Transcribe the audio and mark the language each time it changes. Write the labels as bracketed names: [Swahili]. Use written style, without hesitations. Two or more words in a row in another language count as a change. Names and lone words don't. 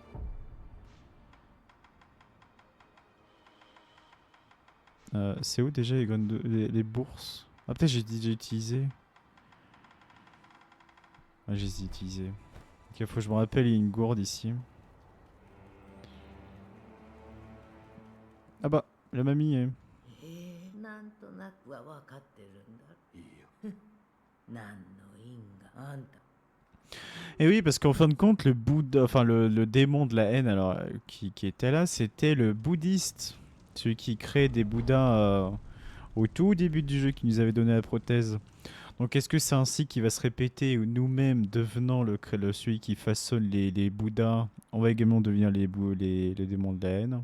[French] C'est où déjà les graines de... les bourses? Ah peut-être j'ai déjà utilisé. Ah j'ai utilisé. Ok, faut que je me rappelle, il y a une gourde ici. Ah bah, la mamie est... [Japanese] なんとなくは分かってるんだ。いいよ。何の因果あんた。 [French] Et oui, parce qu'en fin de compte, le Bouddha, enfin le démon de la haine, alors qui était là, c'était le bouddhiste, celui qui crée des bouddhas au tout début du jeu, qui nous avait donné la prothèse. Donc est-ce que c'est ainsi qu'il va se répéter, ou nous-mêmes devenant celui qui façonne les bouddhas, on va également devenir les démons de la haine?